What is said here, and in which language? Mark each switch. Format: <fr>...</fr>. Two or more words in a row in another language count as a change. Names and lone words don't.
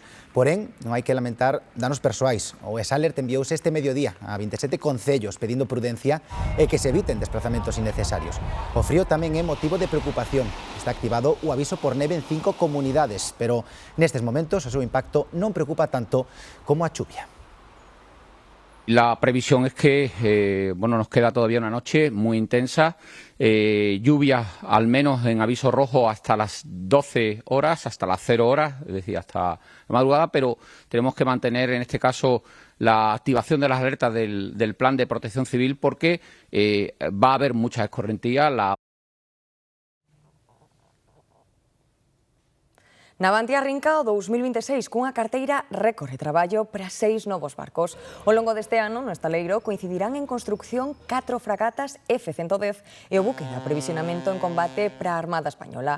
<gl>Porén, non hai que lamentar danos persoais. O ESALERT enviouse este mediodía a 27 concellos pedindo prudencia e que se eviten desplazamentos innecesarios. O frío tamén é motivo de preocupación. Está activado o aviso por neve en 5 comunidades, pero nestes momentos o seu impacto non preocupa tanto como a chuvia.</gl> <es>La previsión es que nos queda todavía una noche muy intensa, lluvia al menos en aviso rojo hasta las 12 horas, hasta las 0 horas, es decir, hasta la madrugada, pero tenemos que mantener en este caso la activación de las alertas del plan de protección civil porque va a haber mucha escorrentía.</es> <gl>Navantia arrinca o 2026 cunha carteira récord de traballo para 6 novos barcos. Ao longo deste ano, no estaleiro, coincidirán en construcción 4 fragatas F-110 e o buque de aprovisionamento en combate para a Armada Española.</gl>